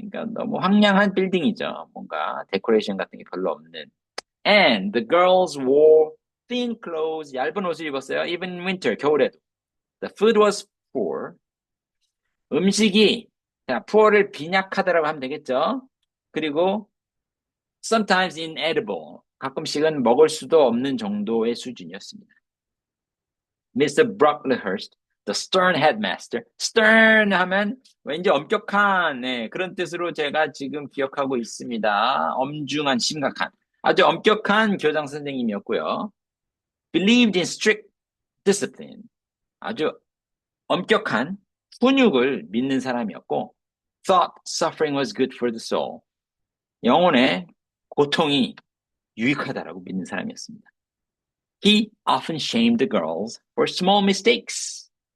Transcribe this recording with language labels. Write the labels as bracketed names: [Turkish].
[Korean] 그러니까 너무 황량한 빌딩이죠. 뭔가 데코레이션 같은 게 별로 없는. [English] And the girls wore thin clothes, [Korean] 얇은 옷을 입었어요. [English] Even in winter, [Korean] 겨울에도. [English] The food was poor. [Korean] 음식이, 자, poor를 빈약하다라고 하면 되겠죠. 그리고 [English] sometimes inedible. [Korean] 가끔씩은 먹을 수도 없는 정도의 수준이었습니다. [English] Mr. Brocklehurst, the stern headmaster. [Korean] stern 하면 왠지 엄격한, 네, 그런 뜻으로 제가 지금 기억하고 있습니다. 엄중한, 심각한. 아주 엄격한 교장 선생님이었고요. [English] Believed in strict discipline. [Korean] 아주 엄격한 훈육을 믿는 사람이었고, [English] thought suffering was good for the soul. [Korean] 영혼의 고통이 유익하다라고 믿는 사람이었습니다. [English] He often shamed the girls for small mistakes.